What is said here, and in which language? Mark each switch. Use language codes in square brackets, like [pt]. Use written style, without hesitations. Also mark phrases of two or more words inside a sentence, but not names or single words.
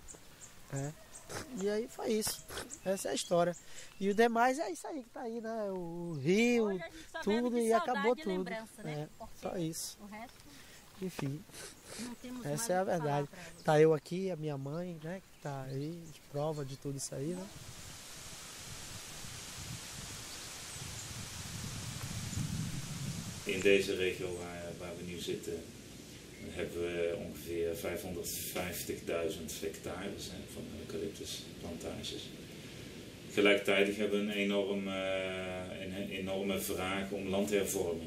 [pt] E aí foi isso. Essa é a história. E o demais é isso aí que tá aí, né? O rio, tudo e acabou tudo. Né? Só isso. O resto, enfim, essa é a verdade. Tá eu aqui, a minha mãe, né? Que tá aí de prova de tudo isso aí, né? [nl] In deze regio waar we nu zitten, hebben we ongeveer 550.000 hectares van eucalyptusplantages. Gelijktijdig hebben we een enorme vraag om landhervorming.